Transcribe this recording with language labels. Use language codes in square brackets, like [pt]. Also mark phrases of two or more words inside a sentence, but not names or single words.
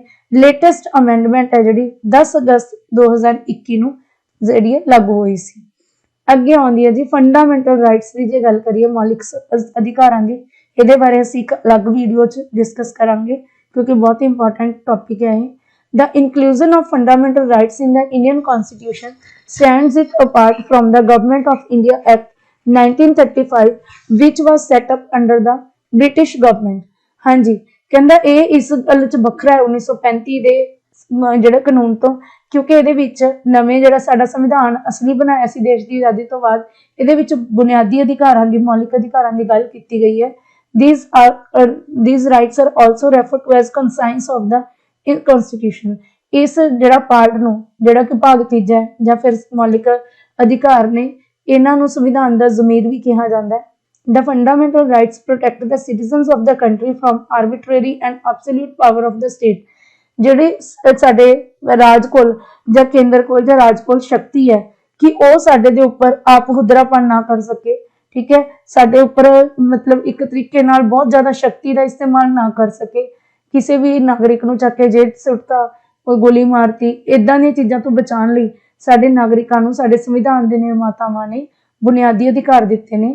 [en] latest amendment [pa] ਹੈ ਜਿਹੜੀ 10 ਅਗਸਤ 2021 ਨੂੰ ਜਿਹੜੀ ਲਾਗੂ ਹੋਈ ਸੀ। ਅੱਗੇ ਆਉਂਦੀ ਹੈ ਜੀ [en] fundamental rights [pa] ਦੀ ਜੇ ਗੱਲ ਕਰੀਏ, ਮੌਲਿਕ ਅਧਿਕਾਰਾਂ ਦੀ, ਇਹਦੇ ਬਾਰੇ ਅਸੀਂ ਇੱਕ ਅਲੱਗ ਵੀਡੀਓ 'ਚ ਡਿਸਕਸ ਕਰਾਂਗੇ ਕਿਉਂਕਿ ਬਹੁਤ [en] important topic [pa] ਹੈ ਇਹ। [en] The inclusion of fundamental rights in the Indian Constitution stands it apart from the Government of India Act 1935, which was set up under the British government। [pa] ਹਾਂਜੀ, ਕਹਿੰਦਾ ਇਹ ਇਸ ਗੱਲ 'ਚ ਵੱਖਰਾ ਹੈ 1935 ਦੇ ਜਿਹੜਾ ਕਾਨੂੰਨ ਤੋਂ, ਕਿਉਂਕਿ ਇਹਦੇ ਵਿੱਚ ਨਵੇਂ ਜਿਹੜਾ ਸਾਡਾ ਸੰਵਿਧਾਨ ਅਸਲੀ ਬਣਾਇਆ ਸੀ ਦੇਸ਼ ਦੀ ਆਜ਼ਾਦੀ ਤੋਂ ਬਾਅਦ, ਇਹਦੇ ਵਿੱਚ ਬੁਨਿਆਦੀ ਅਧਿਕਾਰਾਂ ਦੀ, ਮੌਲਿਕ ਅਧਿਕਾਰਾਂ ਦੀ ਗੱਲ ਕੀਤੀ ਗਈ ਹੈ। [en] these rights are also referred to as conscience of the constitution। [pa] ਇਸ ਜਿਹੜਾ ਪਾਰਟ ਨੂੰ, ਜਿਹੜਾ ਕਿ ਭਾਗ ਤੀਜਾ ਹੈ ਜਾਂ ਫਿਰ ਮੌਲਿਕ ਅਧਿਕਾਰ ਨੇ, ਇਹਨਾਂ ਨੂੰ ਸੰਵਿਧਾਨ ਦਾ ਜ਼ਮੀਰ ਵੀ ਕਿਹਾ ਜਾਂਦਾ ਹੈ। [en] The fundamental rights protect the citizens of the country from arbitrary and absolute power of the state। [pa] ਜਿਹੜੇ ਸਾਡੇ ਰਾਜ ਕੋਲ ਜਾਂ ਕੇਂਦਰ ਕੋਲ ਜਾਂ ਰਾਜ ਕੋਲ ਸ਼ਕਤੀ ਹੈ ਕਿ ਉਹ ਸਾਡੇ ਦੇ ਉੱਪਰ ਆਪ ਹੁਦਰਾਪਨ ਨਾ ਕਰ ਸਕੇ, ਠੀਕ ਹੈ, ਸਾਡੇ ਉੱਪਰ ਮਤਲਬ ਇੱਕ ਤਰੀਕੇ ਨਾਲ ਬਹੁਤ ਜ਼ਿਆਦਾ ਸ਼ਕਤੀ ਦਾ ਇਸਤੇਮਾਲ ਨਾ ਕਰ ਸਕੇ, ਕਿਸੇ ਵੀ ਨਾਗਰਿਕ ਨੂੰ ਚੱਕ ਕੇ ਜੇਲ੍ਹ ਸੁੱਟਤਾ, ਕੋਈ ਗੋਲੀ ਮਾਰਤੀ, ਇਦਾਂ ਦੀਆਂ ਚੀਜ਼ਾਂ ਤੋਂ ਬਚਾਉਣ ਲਈ ਸਾਡੇ ਨਾਗਰਿਕਾਂ ਨੂੰ ਸਾਡੇ ਸੰਵਿਧਾਨ ਦੇ ਨਿਰਮਾਤਾਵਾਂ ਨੇ ਬੁਨਿਆਦੀ ਅਧਿਕਾਰ ਦਿੱਤੇ ਨੇ।